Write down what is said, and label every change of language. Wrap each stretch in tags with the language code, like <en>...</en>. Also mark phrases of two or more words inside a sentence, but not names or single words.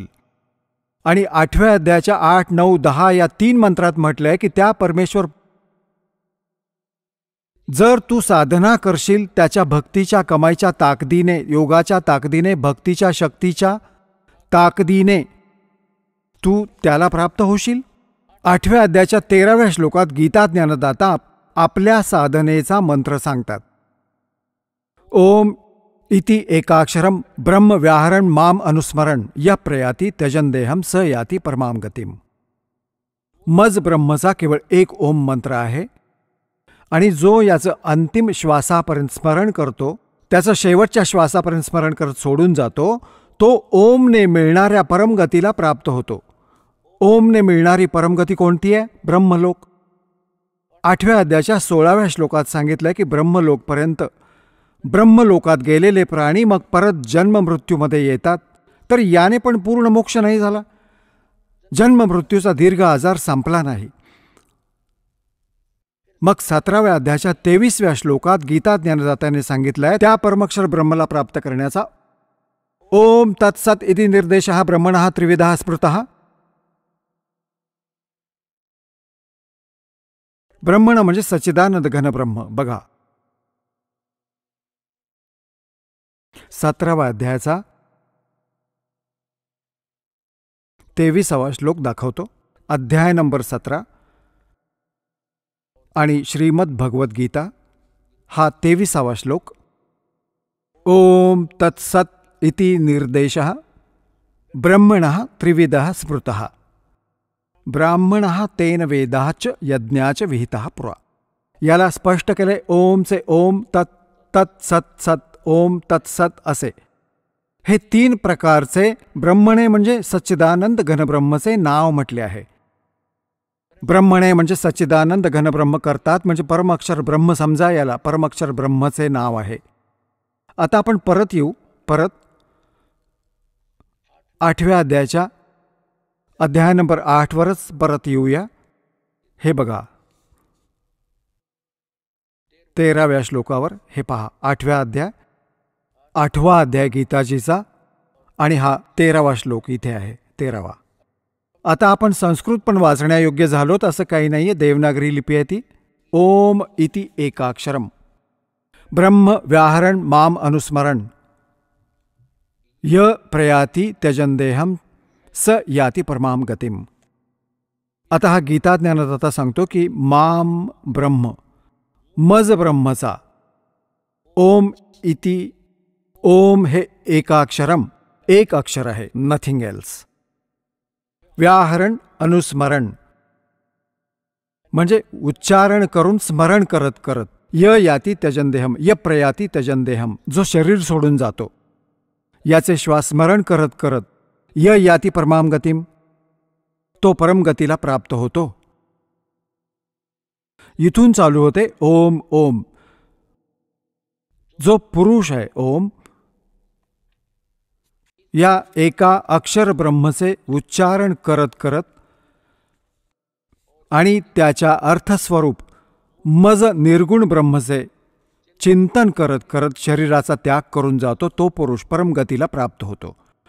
<mr>आणि 8व्या अध्यायाच्या 8, 9, 10 या 3 मंत्रात म्हटलंय की त्या परमेश्वर जर तू साधना करशील त्याच्या भक्तीच्या कमाईच्या ताकदीने, योगाच्या ताकदीने, भक्तीच्या शक्तीच्या ताकदीने तू त्याला प्राप्त होशील. 8व्या अध्यायाच्या 13व्या श्लोकात गीता ज्ञानदाता आपल्या साधनेचा मंत्र सांगतात.</mr> <sa>ओम इति एकाक्षरम ब्रह्म व्याहरण माम अनुस्मरण य प्रयाती त्यजन देहम स याती परमाम गतिम.</sa> <mr>मज ब्रह्मचा केवळ एक ओम मंत्र आहे आणि जो याचं अंतिम श्वासापर्यंत स्मरण करतो, त्याचं शेवटच्या श्वासापर्यंत स्मरण करत सोडून जातो, तो ओमने मिळणाऱ्या परमगतीला प्राप्त होतो. ओमने मिळणारी परमगती कोणती आहे? ब्रह्मलोक. 8व्या अध्यायाच्या 16व्या श्लोकात सांगितलंय की ब्रह्मलोकात गेलेले प्राणी मग परत जन्म मृत्यूमध्ये येतात. तर याने पण पूर्ण मोक्ष नाही झाला, जन्म मृत्यूचा दीर्घ आजार संपला नाही. मग 17व्या अध्यायाच्या 23व्या श्लोकात गीता ज्ञानदात्याने सांगितलंय त्या परमक्षर ब्रह्मला प्राप्त करण्याचा</mr> <sa>ओम तत्सत इति निर्देशः ब्रह्मणः त्रिविधः स्मृतः.</sa> <mr>ब्रह्मण म्हणजे सच्चिदानंद घन ब्रह्म. बघा 17व्या अध्यायाचा 23वा श्लोक दाखवतो. अध्याय नंबर 17 आणि श्रीमद भगवद गीता हा 23वा श्लोक.</mr> <sa>ओम तत्सत इति निर्देशः ब्रह्मणः त्रिविधः स्मृतः ब्राह्मणः तेन वेदाच यज्ञाच विहितः पुरा.</sa> <mr>याला स्पष्ट केले ओमचे ओम, तत् तत् सत सत, ओम तत्सत असे. हे 3 प्रकारचे ब्रह्मणे म्हणजे सच्चिदानंद घनब्रह्मचे नाव म्हटले आहे. ब्रह्मणे म्हणजे सच्चिदानंद घनब्रह्म करतात म्हणजे परमक्षर ब्रह्म समजा, याला परमक्षर ब्रह्मचे नाव आहे. आता आपण परत येऊ, 8व्या अध्यायाच्या अध्याय नंबर 8 वरच परत येऊया. हे बघा 13व्या श्लोकावर हे पहा. 8वा अध्याय गीताजीचा आणि हा 13वा श्लोक इथे आहे 13वा. आता आपण संस्कृत पण वाचण्यायोग्य झालोत असं काही नाहीये. देवनागरी लिपी आहे ती.</mr> <sa>ओम इति एकाक्षरम ब्रह्म व्याहरण माम अनुस्मरण य प्रयाती त्यजन देहम स याती परमाम गतिम.</sa> <mr>आता हा गीता ज्ञानदाता सांगतो की</mr> <sa>माम ब्रह्म,</sa> <mr>मज ब्रह्मचा</mr> <sa>ओम इति,</sa> <mr>ओम हे एकाक्षरम, एक अक्षर आहे,</mr> <en>nothing else.</en> <sa>व्याहरण अनुस्मरण</sa> <mr>म्हणजे उच्चारण करून स्मरण करत करत.</mr> <sa>य याती त्यजन देहम, य प्रयाती त्यजन देहम,</sa> <mr>जो शरीर सोडून जातो, याचे श्वास स्मरण करत करत</mr> <sa>य याती परमाम गतिम,</sa> <mr>तो परमगतीला प्राप्त होतो. इथून चालू होते ओम ओम. जो पुरुष आहे ओम, या एका अक्षर ब्रह्मचे उच्चारण करत करत आणि त्याच्या अर्थस्वरूप मज निर्गुण ब्रह्मचे चिंतन करत करत शरीराचा त्याग करून जातो, तो पुरुष परमगतीला प्राप्त होतो.</mr>